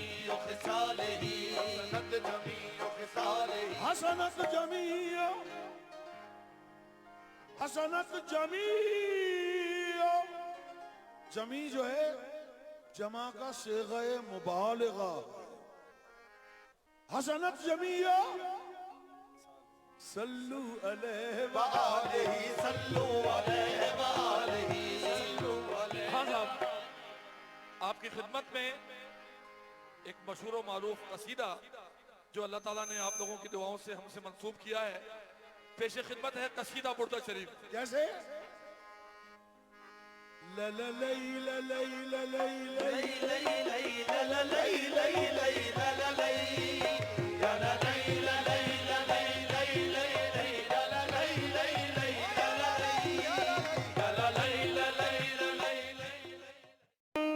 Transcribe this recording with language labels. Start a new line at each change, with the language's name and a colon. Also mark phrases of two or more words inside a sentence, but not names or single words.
Hindi: जमी जो है जमा का सिग़े मुबालिगा,
Arabic: حسنت جميع صلوا عليه و آله صلوا عليه و آله صلوا عليه.
Hindi: हाँ साहब, आपकी खिदमत में एक मशहूर व मारूफ कसीदा जो अल्लाह ताला ने आप लोगों की दुआओं से हमसे मंसूब किया है, पेश खिदमत है कसीदा बुर्दा शरीफ। कैसे? ला ला लई ला लई ला लई लई लई लई ला ला लई लई लई ला ला लई ला ला लई ला लई ला लई लई लई लई ला ला लई लई लई ला ला लई ला ला लई ला लई ला लई लई।